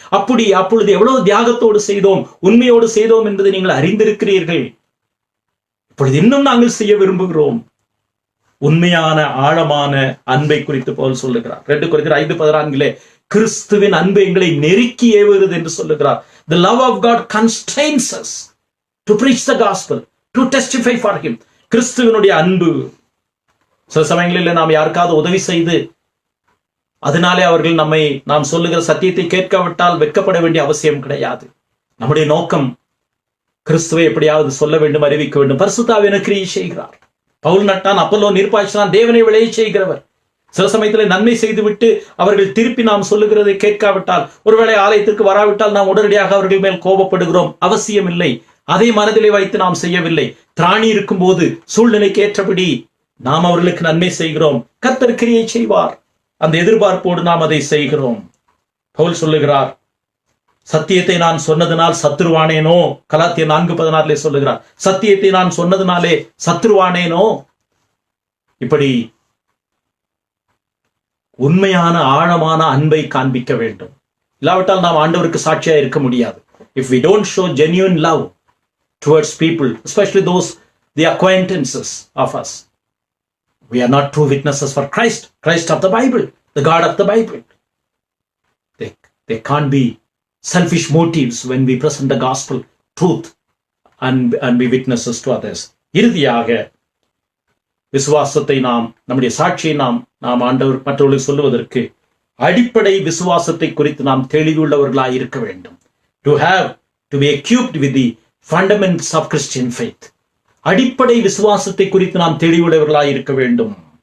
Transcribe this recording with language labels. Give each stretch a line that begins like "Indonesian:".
Tamil: அப்பொழுது எவ்வளவு தியாகத்தோடு செய்தோம், உண்மையோடு செய்தோம் என்பதை நீங்கள் அறிந்திருக்கிறீர்கள். இப்பொழுது இன்னும் நாங்கள் செய்ய விரும்புகிறோம். உண்மையான ஆழமான அன்பை குறித்து பவுல் சொல்லுகிறார். 2 கொரிந்தியர் 5:14 கிறிஸ்துவின் அன்பு எங்களை நெருக்கி ஏவுகிறது என்று சொல்லுகிறார்.
English: The love of God constrains us to preach the gospel, to testify for him.
Tamil: கிறிஸ்துவனுடைய அன்பு. சில சமயங்களில் நாம் யாருக்காவது உதவி செய்து அதனாலே அவர்கள் நாம் சொல்லுகிற சத்தியத்தை கேட்காவிட்டால் வெட்கப்பட வேண்டிய அவசியம் கிடையாது. நம்முடைய நோக்கம் கிறிஸ்துவை எப்படியாவது சொல்ல வேண்டும், அறிவிக்க வேண்டும். பரிசுத்த ஆவியானவர் கிரியை செய்கிறார். பவுல் நட்டான், அப்பல்லோ நீர் பாய்ச்சினான், தேவனை விளைய செய்கிறவர். சில சமயத்தில் நன்மை செய்துவிட்டு அவர்கள் திருப்பி நாம் சொல்லுகிறதை கேட்காவிட்டால், ஒருவேளை ஆலயத்திற்கு வராவிட்டால் நாம் உடனடியாக அவர்கள் மேல் கோபப்படுகிறோம். அவசியம் இல்லை. அதை மனதிலே வைத்து நாம் செய்யவில்லை. திராணி இருக்கும் போது சூழ்நிலைக்கு ஏற்றபடி நாம் அவர்களுக்கு நன்மை செய்கிறோம். கர்த்தர் கிரியை செய்வார். அந்த எதிர்பார்ப்போடு நாம் அதை செய்கிறோம். பவுல் சொல்லுகிறார், சத்தியத்தை நான் சொன்னதுனால் சத்துருவானேனோ. கலாத்தியர் 4:16 சொல்லுகிறார், சத்தியத்தை நான் சொன்னதுனாலே சத்துருவானேனோ. இப்படி உண்மையான ஆழமான அன்பை காண்பிக்க வேண்டும். இல்லாவிட்டால் நாம் ஆண்டவருக்கு சாட்சியா இருக்க முடியாது.
English: If we don't show genuine love towards people, especially the acquaintances of us, we are not true witnesses for Christ of the Bible, the God of the Bible. They can't be selfish motives when we present the gospel truth and be witnesses to others.
Tamil: இறுதியாக விசுவாசத்தை நம்முடைய சாட்சியை நாம் ஆண்டவர் மற்றவர்களுக்கு சொல்லுவதற்கு அடிப்படை விசுவாசத்தை குறித்து நாம் தெளிவுள்ளவர்களாய் இருக்க வேண்டும்.
English: to be equipped with the fundamentals of Christian faith.
Tamil: அடிப்படை விசுவாசத்தை குறித்து நாம் தெளிவுள்ளவர்களாய் இருக்க வேண்டும்.